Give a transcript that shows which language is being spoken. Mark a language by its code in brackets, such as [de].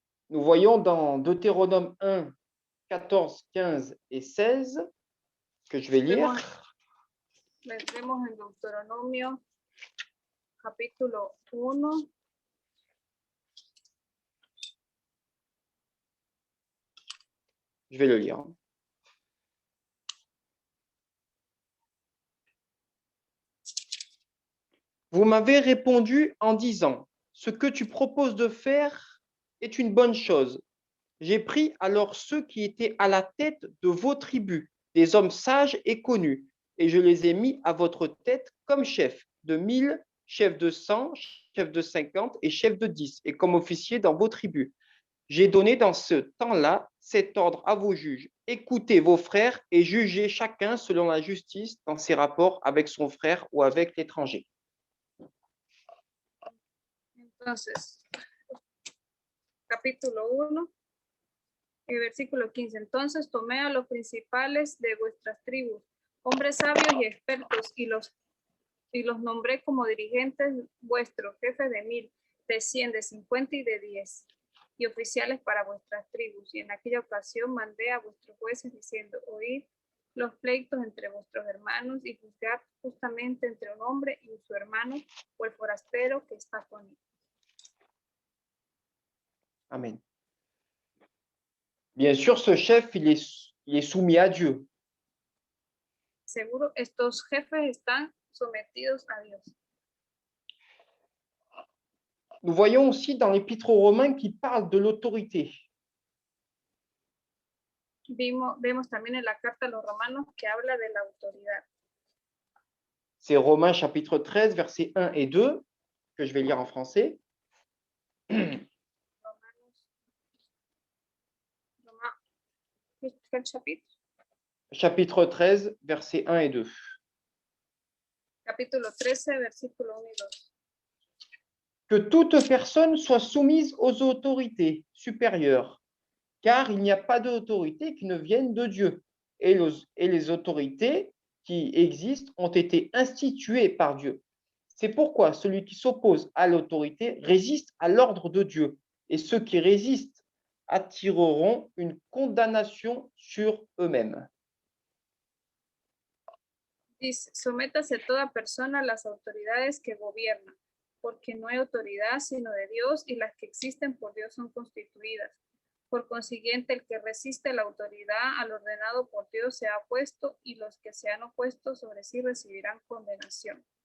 [fr] Nous voyons dans Deutéronome 1, 14, 15 et 16, que je vais lire. [es] Vemos en Deuteronomio capítulo 1. [fr] Je vais le lire. Vous m'avez répondu en disant, ce que tu proposes de faire est une bonne chose. J'ai pris alors ceux qui étaient à la tête de vos tribus, des hommes sages et connus, et je les ai mis à votre tête comme chefs de 1000, chefs de 100, chefs de 50 et chefs de 10, et comme officiers dans vos tribus. J'ai donné dans ce temps-là cet ordre à vos juges. Écoutez vos frères et jugez chacun selon la justice dans ses rapports avec son frère ou avec l'étranger. [es] Entonces, capítulo 1, versículo 15. Entonces tomé a los principales de vuestras tribus, hombres sabios y expertos, y los nombré como dirigentes vuestros, jefes de 1000, de 100, de 50 y de 10, y oficiales para vuestras tribus. Y en aquella ocasión mandé a vuestros jueces diciendo, oíd los pleitos entre vuestros hermanos y juzgad justamente entre un hombre y su hermano o el forastero que está con él. Amen. [fr] Bien sûr, ce chef, il est soumis à Dieu. [es] Seguro, estos jefes están sometidos a Dios. [fr] Nous voyons aussi dans l'Épître aux Romains qui parle de l'autorité. [es] Vemos también en la carta a los romanos que habla de la autoridad. [fr] C'est Romains chapitre 13, versets 1 et 2, que je vais lire en français. [es] ¿Qué chapitre? [fr] Chapitre 13, versets 1 et 2. [es] Capítulo 13, versículo 1 y 2. [fr] Que toute personne soit soumise aux autorités supérieures, car il n'y a pas d'autorité qui ne vienne de Dieu. Et les autorités qui existent ont été instituées par Dieu. C'est pourquoi celui qui s'oppose à l'autorité résiste à l'ordre de Dieu. Et ceux qui résistent attireront une condamnation sur eux-mêmes. [es] Dice, sométase toda persona a las autoridades que gobiernan, porque no hay autoridad sino de Dios y las que existen por Dios son constituidas. Por consiguiente, el que resiste la autoridad al ordenado por Dios se ha opuesto y los que se han opuesto sobre sí recibirán condenación.